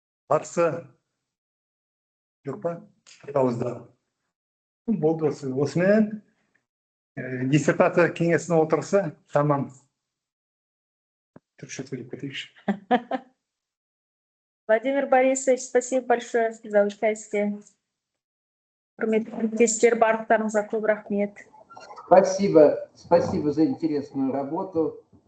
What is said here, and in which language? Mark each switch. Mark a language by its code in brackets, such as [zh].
[kk] Қарсы жоқ па? Дауызда. Болды осы. Осымен диссертация кеңесінің отырысы тамам. Түркше сөйлеп кетейікші. [ru] Владимир Борисович, спасибо большое за участие. [kk] Құрметті әріптестер, барлықтарыңызға көп рахмет. [ru] Спасибо за интересную работу.